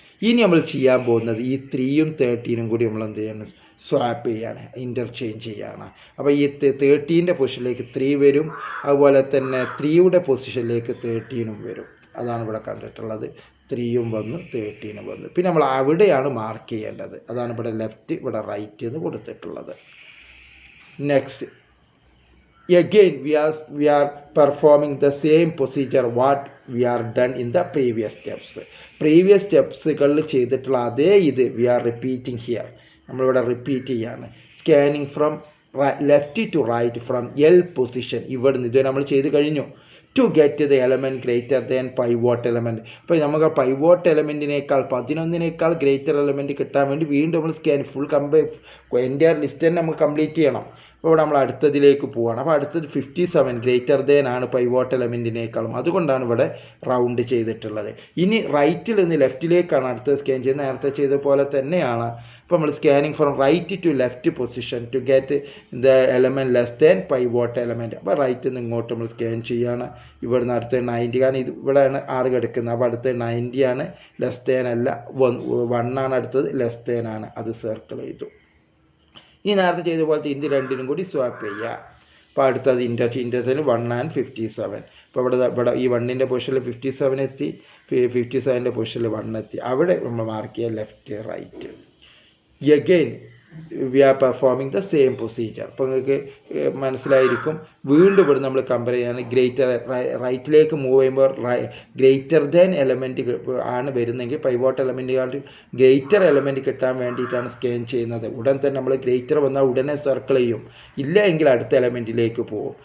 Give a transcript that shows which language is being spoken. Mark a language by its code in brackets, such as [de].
[ml] ഇനി നമ്മൾ ചെയ്യാൻ പോകുന്നത് ഈ 3ഉം 13ഉം കൂടി നമ്മൾ എന്ത് ചെയ്യണം, സ്വാപ്പ് ചെയ്യാണ്, ഇൻ്റർചേഞ്ച് ചെയ്യാണ്. അപ്പോൾ ഈ 13ൻ്റെ പൊസിഷനിലേക്ക് 3 വരും, അതുപോലെ തന്നെ 3യുടെ പൊസിഷനിലേക്ക് 13ഉം വരും. അതാണ് ഇവിടെ കണ്ടിട്ടുള്ളത്. 3ഉം വന്നു, 13ഉം വന്നു. പിന്നെ നമ്മൾ അവിടെയാണ് മാർക്ക് ചെയ്യേണ്ടത്. അതാണ് ഇവിടെ ലെഫ്റ്റ്, ഇവിടെ റൈറ്റ് എന്ന് കൊടുത്തിട്ടുള്ളത്. [en] next again we are performing the same procedure what we are done in the previous [ml] സ്റ്റെപ്സുകളിൽ ചെയ്തിട്ടുള്ള അതേ ഇത് [en] we are repeating here. [ml] നമ്മളിവിടെ റിപ്പീറ്റ് ചെയ്യാണ്. [en] Scanning from left to right from L position. [ml] ഇവിടുന്ന് ഇത് നമ്മൾ ചെയ്ത് കഴിഞ്ഞു. [en] To get the element greater than pivot element. [ml] അപ്പോൾ നമുക്ക് പൈവോട്ട് എലമെൻറ്റിനേക്കാൾ 11 ഗ്രേറ്റർ എലമെൻറ്റ് കിട്ടാൻ വേണ്ടി വീണ്ടും നമ്മൾ ഫുൾ എൻ്റയർ ലിസ്റ്റ് തന്നെ നമുക്ക് കംപ്ലീറ്റ് ചെയ്യണം. അപ്പോൾ ഇവിടെ നമ്മൾ അടുത്തതിലേക്ക് പോവുകയാണ്. അപ്പോൾ അടുത്തത് 57 ഗ്രേറ്റർ ദാൻ ആണ് പൈവോട്ട് എലമെൻറ്റിനേക്കാളും. അതുകൊണ്ടാണ് ഇവിടെ റൗണ്ട് ചെയ്തിട്ടുള്ളത്. ഇനി റൈറ്റിൽ നിന്ന് ലെഫ്റ്റിലേക്കാണ് അടുത്തത് സ്കാൻ ചെയ്യുന്നത്. നേരത്തെ ചെയ്ത പോലെ തന്നെയാണ്. അപ്പോൾ നമ്മൾ [en] Scanning from right to left position to get the element less than pivot element. [ml] അപ്പോൾ റൈറ്റിൽ നിന്ന് ഇങ്ങോട്ട് നമ്മൾ സ്കാൻ ചെയ്യുകയാണ്. ഇവിടുന്ന് അടുത്ത 90, കാരണം ഇത് ഇവിടെയാണ് 6 കിടക്കുന്നത്. അപ്പോൾ അടുത്ത 90 ആണ്, ലെസ് ദാൻ അല്ല, 1 ആണ് അടുത്തത്, ലെസ് ദാൻ ആണ്. അത് സർക്കിൾ ചെയ്തു. ഇനി നേരത്തെ ചെയ്ത പോലത്തെ ഇത് രണ്ടിനും കൂടി സ്വാപ്പ് ചെയ്യുക. അപ്പോൾ അടുത്തത് [en] Interchange 1 and 57. [ml] അപ്പോൾ ഇവിടെ ഈ 1ൻ്റെ പൊസിഷനിൽ 57 എത്തി, 57ൻ്റെ പൊസിഷനിൽ 1 എത്തി. അവിടെ നമ്മൾ മാർക്ക് ചെയ്യുക left right. [en] again we are performing the same procedure. [ml] അപ്പോൾ നിങ്ങൾക്ക് മനസ്സിലായിരിക്കും. വീണ്ടും ഇവിടെ നമ്മൾ കമ്പയർ ചെയ്യാൻ റൈറ്റിലേക്ക് മൂവ് ചെയ്യുമ്പോൾ ഗ്രേറ്റർ ദാൻ എലമെൻറ്റ് ആണ് വരുന്നെങ്കിൽ പൈവോട്ട് എലമെൻറ്റുകാളുടെ ഗ്രേറ്റർ എലമെൻറ്റ് കിട്ടാൻ വേണ്ടിയിട്ടാണ് സ്കാൻ ചെയ്യുന്നത്. ഉടൻ തന്നെ നമ്മൾ ഗ്രേറ്റർ വന്നാൽ ഉടനെ സർക്കിൾ ചെയ്യും, ഇല്ല എങ്കിൽ അടുത്ത എലമെൻറ്റിലേക്ക് പോകും.